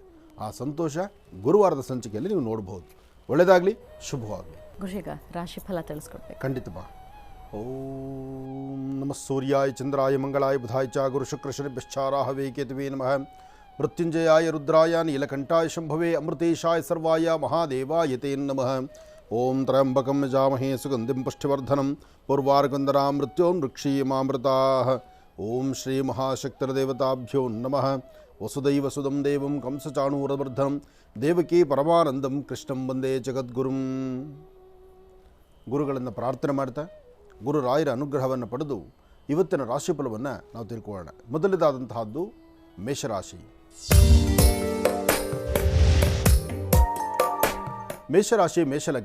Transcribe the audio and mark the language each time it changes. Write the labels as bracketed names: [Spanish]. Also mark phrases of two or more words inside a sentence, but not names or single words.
[Kannada] ಆ ಸಂತೋಷ ಗುರುವಾರದ ಸಂಚಿಕೆಯಲ್ಲಿ ನೀವು ನೋಡಬಹುದು. ಒಳ್ಳೆಯದಾಗಲಿ, ಶುಭವಾಗಲಿ. ಗುರುಜೀಗ ರಾಶಿಫಲ ತಿಳಿಸ್ಕೊಡ್ಬೇಕು. ಖಂಡಿತ. [Sanskrit] ಓಂ ನಮಃ ಸೂರ್ಯಾಯ ಚಂದ್ರಾಯ ಮಂಗಳಾಯ ಬುಧಾಯ ಚ ಗುರು ಶುಕ್ರ ಶನಿಭ್ಯಶ್ಚಾರಾಹವೇ ಕೇತುವೇ ನಮಃ. ಮೃತ್ಯುಂಜಯಾಯ ರುದ್ರಾಯ ನೀಲಕಂಠಾಯ ಶಂಭವೇ ಅಮೃತೇಶಾಯ ಸರ್ವಾಯ ಮಹಾದೇವಾಯ ತೇ ನಮಃ. ಓಂ ತ್ರಯಂಬಕಂ ಯಜಾಮಹೇ ಸುಗಂಧಿಂ ಪುಷ್ಟಿವರ್ಧನಂ ಪೂರ್ವಾರ್ಗಂಧರಾಂ ಮೃತ್ಯೋನ್ಮೃಕ್ಷೀಯಮಾಮೃತಾಃ. ಓಂ ಶ್ರೀ ಮಹಾಶಕ್ತಿರ್ದೇವತಾಭ್ಯೋ ನಮಃ. ವಸುದೈವ ಸುದಂ ದೇವಂ ಕಂಸಚಾಣೂರವರ್ಧನಂ ದೇವಕೀ ಪರಮಾನಂದಂ ಕೃಷ್ಣಂ ವಂದೇ ಜಗದ್ಗುರುಂ. [Kannada] ಗುರುಗಳನ್ನು ಪ್ರಾರ್ಥನೆ ಮಾಡ್ತಾ ಗುರುರಾಯರ ಅನುಗ್ರಹವನ್ನು ಪಡೆದು ಇವತ್ತಿನ ರಾಶಿಫಲವನ್ನು ನಾವು ತಿಳ್ಕೊಳ್ಳೋಣ. ಮೊದಲನೇದಾದಂತಹದ್ದು ಮೇಷರಾಶಿ. ಮೇಷರಾಶಿ ಮೇಷಲಗ್ನ.